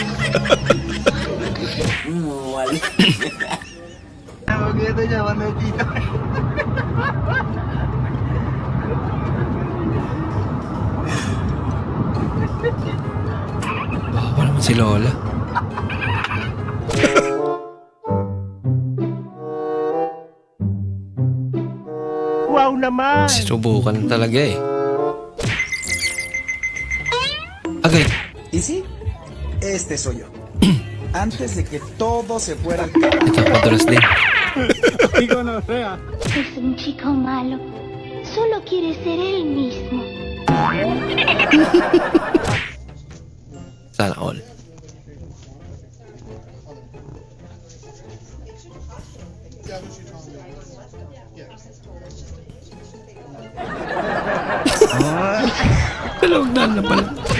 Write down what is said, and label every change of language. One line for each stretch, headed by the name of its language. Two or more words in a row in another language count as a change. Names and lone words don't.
Filipino: Bawa naman si Lola. Wow naman! Sinubukan talaga eh. Agay.
Spanish: ¿Y sí? Este soy yo. Antes de que todo se fuera al carajo.
Filipino: Ito, madulas din.
Spanish: Es un chico malo. Solo quiere ser él mismo.
Filipino: Sana all. Dalawang daan na pala.